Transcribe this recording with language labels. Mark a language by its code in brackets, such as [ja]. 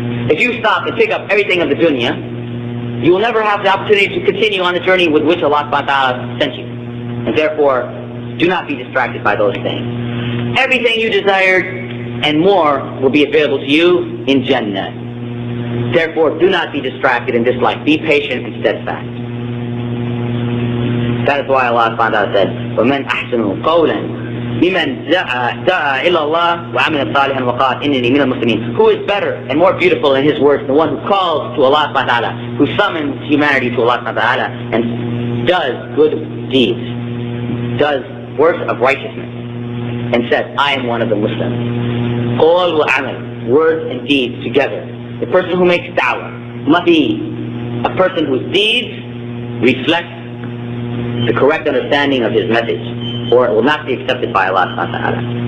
[en] If you stop and pick up everything of the dunya, you will never have the opportunity to continue on the journey with which Allah subhanahu wa ta'ala sent you. And therefore, do not be distracted by those things. Everything you desired and more will be available to you in Jannah. Therefore, do not be distracted in this life. Be patient and steadfast. [ar] That is why Allah subhanahu wa ta'ala said, وَمَنْ أَحْسَنُ قَوْلًا لِمَنْ دَعَا إِلَى اللَّهِ وَعَمِلَ صَالِحًا وَقَالَ إِنِّنِي مِنَ الْمُسْلِمِينَ. [en] Who is better and more beautiful in his words than the one who calls to Allah subhanahu wa ta'ala, who summons humanity to Allah subhanahu wa ta'ala, and does good deeds, does works of righteousness, and says, I am one of the Muslims. [ar] Qawl wa amal, [en] words and deeds together. The person who makes da'wah must be a person whose deeds reflect the correct understanding of his message, or it will not be accepted by Allah subhanahu wa ta'ala.